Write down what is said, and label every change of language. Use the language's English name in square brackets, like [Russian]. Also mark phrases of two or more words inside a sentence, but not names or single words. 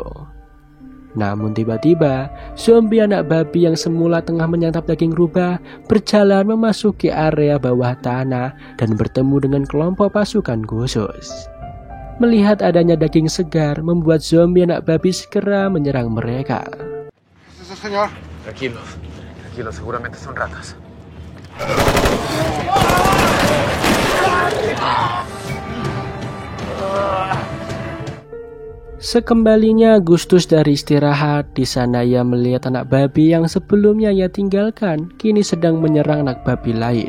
[Indonesian] Namun tiba-tiba, zombie anak babi yang semula tengah menyantap daging rubah berjalan memasuki area bawah tanah dan bertemu dengan kelompok pasukan khusus. Melihat adanya daging segar, membuat zombie anak babi segera menyerang mereka. [Spanish] Señor, tranquilo, seguramente son ratas. [Indonesian] Sekembalinya Agustus dari istirahat, di sana ia melihat anak babi yang sebelumnya ia tinggalkan kini sedang menyerang anak babi lain.